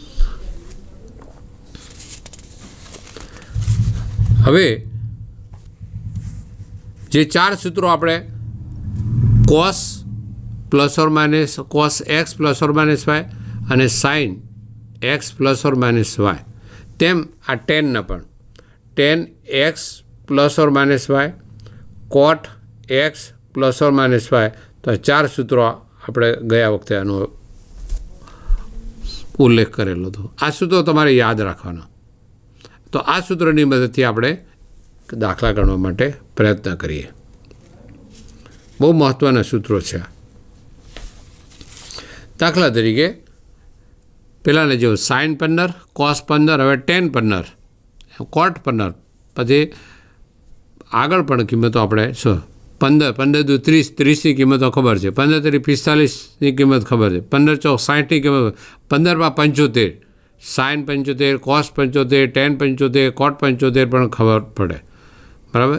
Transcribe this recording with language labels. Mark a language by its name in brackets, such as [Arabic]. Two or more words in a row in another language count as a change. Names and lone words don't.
[Gujarati] હવે જે 4 સૂત્રો આપણે cos ± cos x ± y અને sin x ± y, તેમ આ ટેનના પણ tan x ± y, cot x ± y, તો આ 4 સૂત્રો આપણે ગયા વખતે આનો ઉલ્લેખ કરેલો હતો. આ સૂત્રો તમારે યાદ રાખવાના. તો આ સૂત્રની મદદથી આપણે દાખલા ગણવા માટે પ્રયત્ન કરીએ. બહુ મહત્ત્વના સૂત્રો છે. દાખલા તરીકે પહેલાંને જેવું sin 15, cos 15, હવે tan 15, cot 15, પછી આગળ પણ કિંમતો આપણે 15 દુ 30, 30ની કિંમતો ખબર છે, 15 તરી 45ની કિંમત ખબર છે, 15 ચોક 60ની કિંમત, 15 માં 75, sin 75, cos 75, tan 75, cot 75 પણ ખબર પડે, બરાબર?